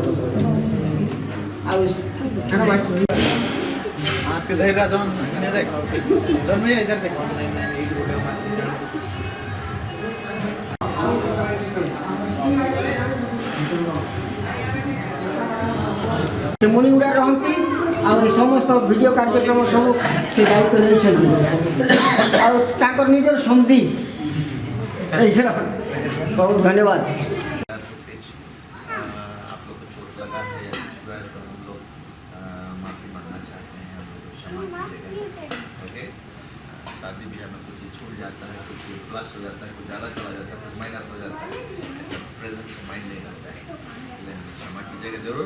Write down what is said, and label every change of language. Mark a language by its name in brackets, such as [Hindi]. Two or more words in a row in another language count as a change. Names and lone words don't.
[Odia] ଆଉ ସାନ ଭାଇ ସେ ମୁନିଗୁଡ଼ା ରହନ୍ତି। ଆଉ ଏ ସମସ୍ତ ଭିଡ଼ିଓ କାର୍ଯ୍ୟକ୍ରମ ସବୁ ସେ ଦାୟିତ୍ୱ ନେଇଛନ୍ତି। ଆଉ ତାଙ୍କର ନିଜର ସନ୍ଧି ବହୁତ ଧନ୍ୟବାଦ। [Hindi] आप लोग को चोट लगा है या कुछ हुआ है तो हम लोग माफ़ी मांगना चाहते हैं, हम लोग को क्षमा कीजिएगा। ओके, शादी ब्याह में कुछ छूट जाता है, कुछ प्लस हो जाता है, कुछ ज़्यादा चला जाता है, कुछ माइनस हो जाता है, ऐसा प्रेजेंट से माइंड नहीं रहता है, इसलिए क्षमा कीजिएगा ज़रूर।